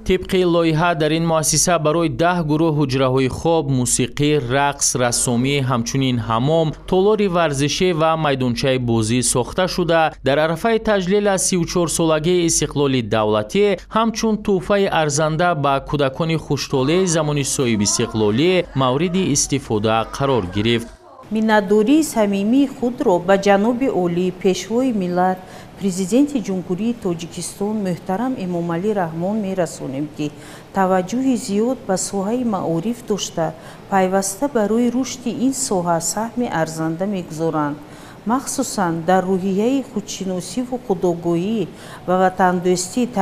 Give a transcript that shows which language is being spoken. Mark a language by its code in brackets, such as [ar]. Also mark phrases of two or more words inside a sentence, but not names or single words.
[fa] طبق لایحه در این مؤسسه برای 10 گروه حجره‌های خواب، موسیقی، رقص، رسامی، همچنین حمام، تالار ورزشی و میدانچه بازی ساخته شده. در عرفه تجلیل از 34 سالگی استقلال دولتی همچون تحفه ارزنده به کودکان خوش‌طالع زمان صاحب استقلالی مورد استفاده قرار گرفت. [tg] миннатдории самимии худро ба ҷаноби олӣ пешвои миллат президенти ҷумҳурии тоҷикистон муҳтарам эмомалӣ раҳмон мерасонем ки таваҷҷӯҳи зиёд ба соҳаи маориф дошта пайваста барои рушди ин соҳа саҳми арзанда мегузоранд, махсусан дар рӯҳияи худшиносиву худогоҳӣ ва ватандӯстӣ